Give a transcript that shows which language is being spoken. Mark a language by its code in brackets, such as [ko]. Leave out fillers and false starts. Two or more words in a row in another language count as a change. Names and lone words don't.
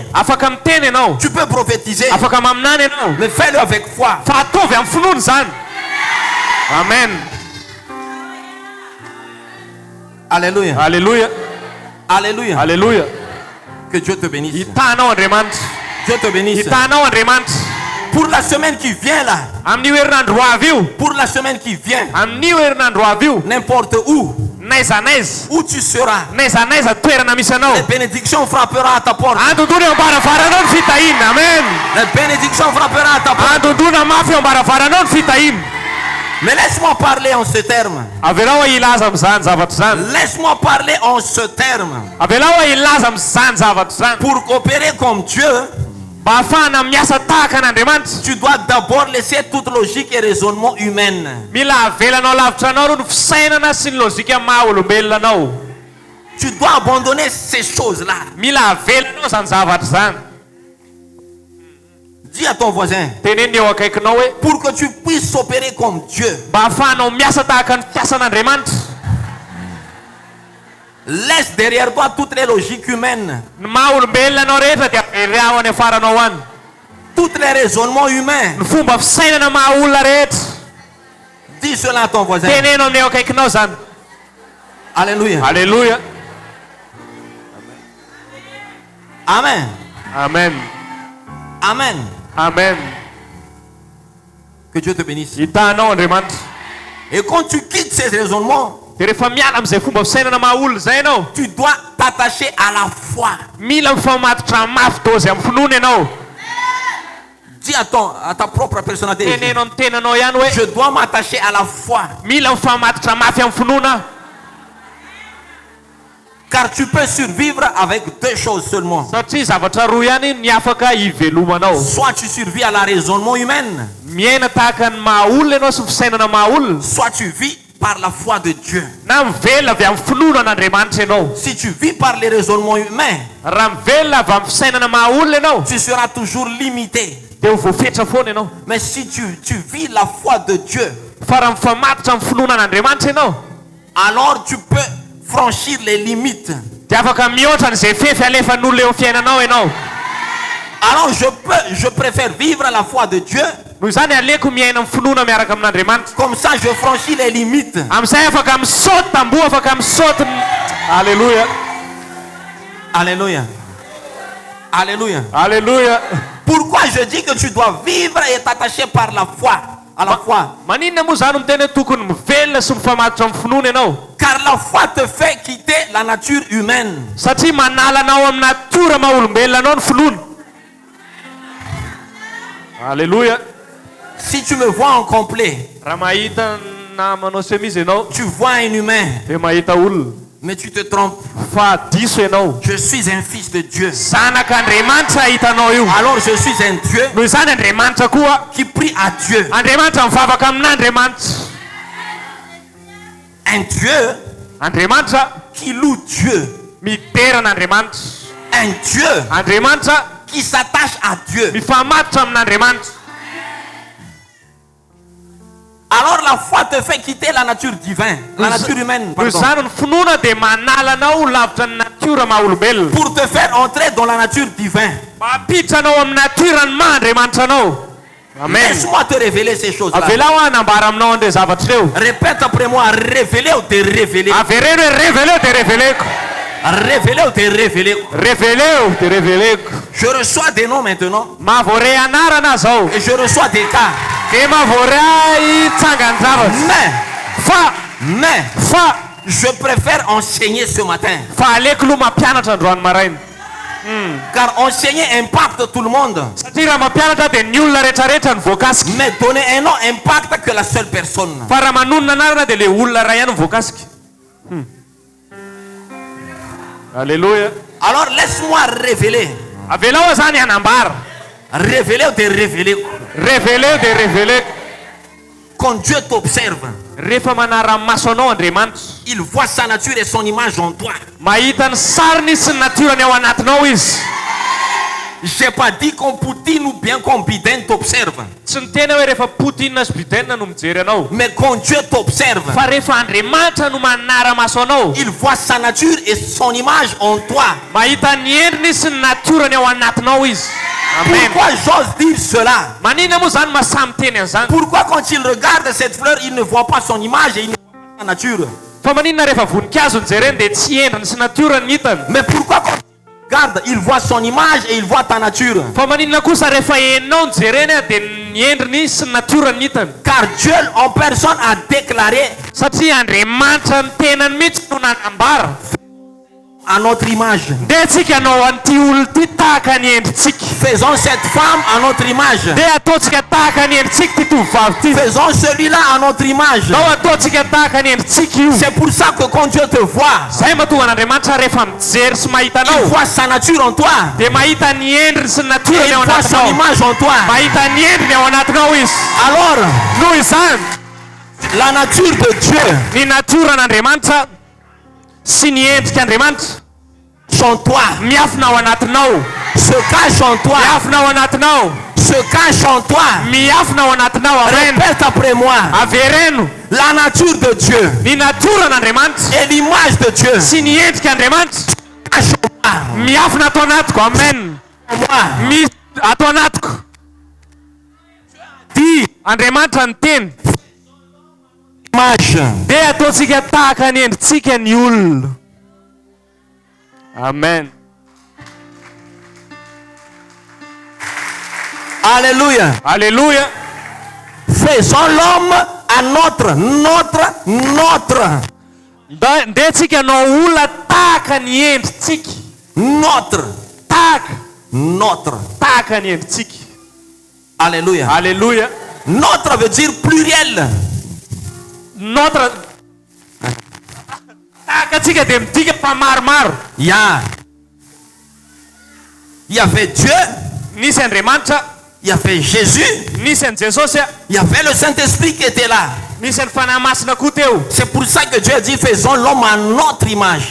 [mg] Afaka miteny ianao, [fr] tu peux prophétiser, [mg] afaka maminany ianao, [fr] mais fais-le avec foi. [mg] fa atovy amin'ny finoana zany. Amen. Alléluia. Alléluia. Alléluia. Alléluia. [fr] Que Dieu te bénisse. [mg] Hitanao Andriamanitra. [fr] Dieu te bénisse. [mg] Hitanao Andriamanitra. [fr] Pour la semaine qui vient là, [mg] Amin'io herinandro ho avy io, [fr] pour la semaine qui vient, [mg] amin'io herinandro ho avy io, [fr] n'importe où, [mg] naiza naiza, [fr] où tu seras, [mg] naiza naiza toerana misy anao, [fr] les bénédictions frapperont à ta porte. [mg] andondona eo am-baravaranao ny fitahina. Amen. [fr] Les bénédictions frapperont à ta porte. [mg] Andondona mafy eo am-baravaranao ny fitahina. [fr] Mais laisse-moi parler en ce terme. [mg] Avelao hoe ilaza amin'izany zavatra zany. [fr] Laisse-moi parler en ce terme. [mg] Avelao hoe ilaza amin'izany zavatra zany. [fr] Pour coopérer comme Dieu, [mg] Mba ahafahana miasa tahaka an'Andriamanitra, [fr] tu dois d'abord laisser toute logique et raisonnement humaine. [mg] mila avelanao lavitra anao ro ny fisainana sy ny lozika maha olombelona anao. [fr] Tu dois abandonner ces choses-là. [mg] Mila avelanao zany zavatra zany. [fr] Dis à ton voisin, [mg] Teneny eo akaikinao hoe [fr] pour que tu puisses opérer comme Dieu, [mg] mba ahafahanao miasa tahaka ny fiasan'Andriamanitra, [fr] laisse derrière toi toutes les logiques humaines, [mg] ny maha olombelona anao rehetra dia avery ao any afaranao any. [fr] tous les raisonnements humains. [mg] Ny fomba fisainana maha olona rehetra. [fr] Dis cela à ton voisin. [mg] Teneno amin'ny eo akaikinao zany. Alléluia. Alléluia. Amen. Amen. Amen. Amen. [fr] Que Dieu te bénisse. [mg] Hitanao Andriamanitra. [fr] Et quand tu quittes ces raisonnements, [mg] Dia rehefa miala amin'izay fomba fisainana maha olona zay ianao, [fr] tu dois t'attacher à la foi. [mg] mila mifamatotra mafy dozy amin'ny finoana ianao. [fr] Dis à ta propre personnalité. [mg] Teneno amin'ny tenanao ihany hoe [fr] Je dois m'attacher à la foi. [mg] mila mifamatotra mafy amin'ny finoana. [fr] Car tu peux survivre avec deux choses seulement. [mg] Satria zavatra roa ihany ny afaka hivelomanao. [fr] Soit tu survis à la raisonnement humain, [mg] Miaina tahaka ny maha olona ianao sy ny fisainana maha olona, [fr] soit tu vis par la foi de Dieu. [mg] na mivelona avy amin'ny finoana an'Andriamanitra ianao. [fr] Si tu vis par les raisonnements humains, [mg] Raha mivelona avy amin'ny fisainana maha olona ianao, [fr] tu seras toujours limité. [mg] dia ho voafetra foana ianao. [fr] Mais si tu vis la foi de Dieu, [mg] Fa raha mifamatotra amin'ny finoana an'Andriamanitra ianao, [fr] alors tu peux franchir les limites. [mg] dia afaka mihoatra n'izay fefy alefan'olona eo amin'ny fiainanao ianao. [fr] Alors je préfère vivre la foi de Dieu. [mg] Noho izany aleko miaina amin'ny finoana miaraka amin'Andriamanitra. [fr] Comme ça, je franchis les limites. [mg] Amin'izay afaka misaoty tamboho, afaka misaoty. Alléluia. Alléluia. Alléluia. Alléluia. [fr] Pourquoi je dis que tu dois vivre et t'attacher par la foi, à la foi? [mg] Maninona moa zany miteny hoe tokony mivelona sy mifamatotra amin'ny finoana ianao? [fr] Car la foi te fait quitter la nature humaine. [mg] Satria manala anao amin'ny natiora maha olombelona anao ny finoana. Alléluia. [fr] Si tu me vois en complet, [mg] Raha mahita namanao chemise ianao, [fr] tu vois un humain, [mg] dia mahita olona. [fr] mais tu te trompes. [mg] Fa diso ianao. [fr] Je suis un fils de Dieu. [mg] Zanak'Andriamanitra hitanao io. [fr] Alors je suis un Dieu [mg] Noho izany Andriamanitra koa, [fr] qui prie à Dieu. [mg] Andriamanitra mivavaka amin'Andriamanitra. [fr] Un Dieu [mg] Andriamanitra [fr] qui loue Dieu. [mg] miterana Andriamanitra. [fr] Un Dieu [mg] Andriamanitra [fr] qui s'attache à Dieu. [mg] mifamatotra amin'Andriamanitra. [fr] Alors la foi te fait quitter la nature divine, la nature humaine, [mg] Noho [fr] pardon, [mg] izany ny finoana dia manala anao lavitra ny natiora maha olombelona. [fr] pour te faire entrer dans la nature divine. [mg] Mampiditra anao amin'ny natiora ny maha Andriamanitra anao. Amen. [fr] Laisse-moi te révéler ces choses-là. [mg] Avelao hanambara aminao an'ireo zavatra ireo. [fr] Répète après moi, révéler ou te révéler. [mg] Avereno hoe révéleo dia révéleko. [fr] Révélé ou t'es révélé. [mg] Reveleo dia reveleko. [fr] Je reçois des noms maintenant. [mg] Mahavoare anarana zao. [fr] Et je reçois des cas. [mg] Dia mahavoare tsangan-javatra. [fr] Mais, [mg] Fa [fr] je préfère enseigner ce matin. [mg] aleko aloha mampianatra androany maraina. [fr] Car enseigner impacte tout le monde. [mg] Satria raha mampianatra dia ny olona rehetrarehetra ny voakasika. [fr] Mais donner un nom impacte que la seule personne. [mg] Fa raha manonona anarana dia le olona ray ihany ny voakasika. Alléluia. [fr] Alors laisse-moi révéler. [mg] Avelao zany anambara. [fr] Révéler ou t'es révélé. [mg] Reveleo dia reveleko. [fr] Quand Dieu t'observe, [mg] Rehefa manara maso anao Andriamanitra, [fr] il voit sa nature et son image en toi. [mg] mahita ny sariny sy ny natirany ao anatinao izy. [fr] J'ai pas dit qu'on Poutine ou bien qu'on Biden t'observe. [mg] Tsy ny tena hoe rehefa Poutine sy Biden no mijery anao. [fr] Mais quand Dieu t'observe, [mg] Fa rehefa Andriamanitra no manara maso anao, [fr] il voit sa nature et son image en toi. [mg] mahita ny endriny sy ny natirany ao anatinao izy. Amen. [fr] Pourquoi j'ose dire cela? [mg] Maninona moa zany masamy teny an'izany? [fr] Pourquoi quand il regarde cette fleur, il ne voit pas son image et il ne voit pas sa nature? [mg] Fa maninona rehefa voninkazo ny jereny dia tsy endriny sy natirany ny hitany? [fr] Mais pourquoi quand il regarde, il voit son image et il voit ta nature? [mg] Fa maninona kosa rehefa henonao ny jereny dia ny endriny sy ny natirany ny hitany? [fr] Car Dieu en personne a déclaré [mg] Satria Andriamanitra ny tenany mihitsy no nanambara. [fr] à notre image. [mg] Dia antsika hanao an'ity olona ity tahaka ny endritsika. [fr] Faisons cette femme à notre image. [mg] Dia ataontsika tahaka ny endritsika ity tovovavy ity. [fr] Faisons celui-là à notre image. [mg] Nao ataontsika tahaka ny endritsika io. [fr] C'est pour ça que quand Dieu te voit, [mg] Zay mahatonga an'Andriamanitra rehefa mijery sy mahita [fr] il [mg] anao [fr] voit sa nature en toi. [mg] dia mahita ny endriny sy ny [fr] Et [mg] natirany [fr] il [mg] ao [fr] voit son [mg] anatinao. [fr] image en toi. [mg] Mahita ny endriny ao anatinao izy. [fr] Alors, [mg] Noho izany, [fr] la nature de Dieu [mg] ny natoran'Andriamanitra sy ny endrik'Andriamanitra [fr] en toi [mg] miafina ao anatinao. [fr] se cache en toi. [mg] Miafina ao anatinao. [fr] Se cache en toi. [mg] Miafina ao anatinao. Amen. [fr] Répète après moi. [mg] Avereno [fr] La nature de Dieu [mg] ny natoran'Andriamanitra [fr] et l'image de Dieu [mg] sy ny endrik'Andriamanitra [fr] cache en moi. [mg] miafina atao anatiko. Amen. [fr] En moi. [mg] Misy atao anatiko. [fr] Dis [mg] Andriamanitra ny teny [fr] image. [mg] dia ataontsika tahaka ny endritsika ny olona. Amen. Alléluia. Alléluia. [fr] Faisons l'homme à notre. [mg] Ndia antsika hanao olona tahaka ny endritsika. [fr] Notre. [mg] Tahaka ny endritsika. Alléluia. Alléluia. [fr] Notre veut dire pluriel. [mg] Notre tahaka antsika dia midika fa maromaro. [fr] Il y avait Dieu, [mg] Nisy Andriamanitra, [fr] il y avait Jésus, [mg] nisy an' Jesosy, [fr] il y avait le Saint-Esprit qui était là. [mg] nisy ny fanahy masina koa teo. [fr] C'est pour ça que Dieu dit faisons l'homme à notre image.